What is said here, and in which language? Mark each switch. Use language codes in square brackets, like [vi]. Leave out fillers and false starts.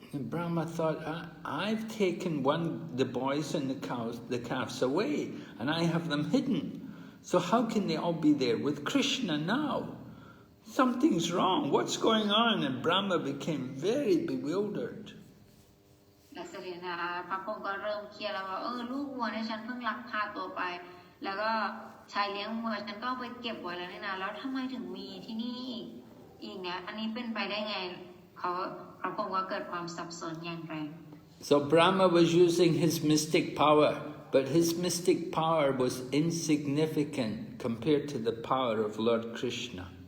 [en] And Brahma thought, I've taken the boys and the calves away, and I have them hidden. So how can they all be there with Krishna now? Something's wrong. What's going on? And Brahma became very bewildered. [th] และเสด็จนะคะพระพรหมก็เริ่มเครียดแล้วว่าลูกวัวเนี่ยฉันเพิ่งลักพาตัวไปแล้วก็ชายเลี้ยงวัวฉันก็เอาไปเก็บไว้แล้วนี่นะแล้วทำไมถึงมีที่นี่ อีกเนี่ยอันนี้เป็นไปได้ไงเขาพระพรหมก็เกิดความสับสนอย่างไร [en] So Brahma was using his mystic power, but his mystic power was insignificant compared to the power of Lord Krishna.